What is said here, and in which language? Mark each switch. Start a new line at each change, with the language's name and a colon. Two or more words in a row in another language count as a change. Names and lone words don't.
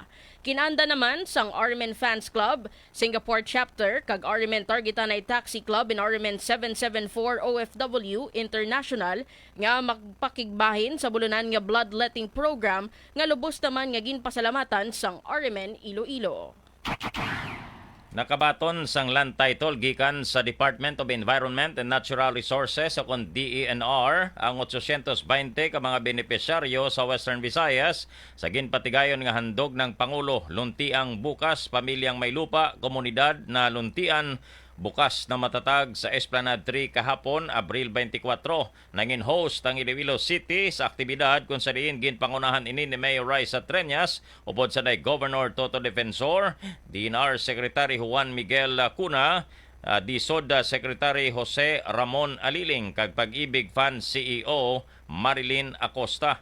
Hiligaynon: Kinanda naman sang RMN Fans Club, Singapore Chapter, kag RMN Targetanay Taxi Club and RMN 774 OFW International nga magpakigbahin sa bulunan nga bloodletting program nga lubos naman nga ginpasalamatan sang RMN Iloilo. Nakabaton sang land title gikan sa Department of Environment and Natural Resources o kon DENR ang 820 ka mga benepisyaryo sa Western Visayas sa ginpatigayon nga handog ng Pangulo Luntiang bukas pamilyang may lupa komunidad na Luntian bukas na matatag sa Esplanade 3 kahapon, Abril 24. Nangin host ang Iloilo City sa aktibidad kung sa diin ginpangunahan ini ni Mayor Raisa Treñas, upod sa day Governor Toto Defensor, DNR Secretary Juan Miguel Cuna, DSOD Secretary Jose Ramon Aliling, kag Pag-ibig Fund CEO Marilyn Acosta.